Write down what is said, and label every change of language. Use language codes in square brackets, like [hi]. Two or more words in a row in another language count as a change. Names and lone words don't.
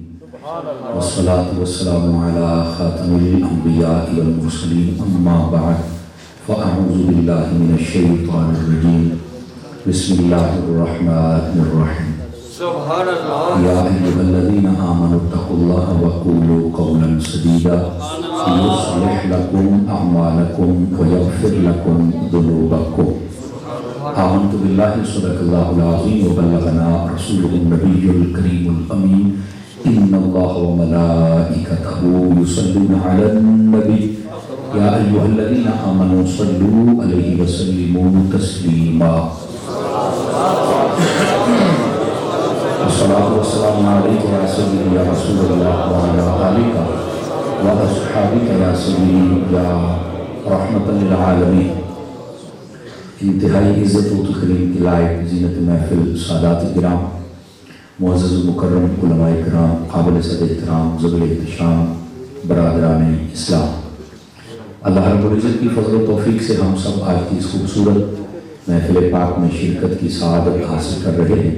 [ar] والصلاة والسلام على خاتم الأنبياء والمرسلين أما بعد فأعوذ بالله من الشيطان الرجيم بسم الله الرحمن الرحيم يا أيها الذين آمنوا اتقوا الله وقولوا قولا سديدا يصلح لكم أعمالكم ويغفر لكم ذنوبكم آمنت بالله صدق الله العظيم وبلغنا رسوله النبي الكريم الأمين إن الله وملائكته يصلون على النبي يا أيها الذين آمنوا صلوا عليه وسلموا تسليما الصلاة والسلام عليك يا سيدي يا رسول الله وعلى آلك وأصحابك يا سيدي يا رحمة للعالمين. [ur] انتہائی عزت و تکریم کے لائق زینت محفل سادات کرام معزز مکرم علمائے کرام قابل صد احترام ذوالاحتشام برادران اسلام، اللہ رب العزت کی فضل و توفیق سے ہم سب آج کی اس خوبصورت محفل پاک میں شرکت کی سعادت حاصل کر رہے ہیں.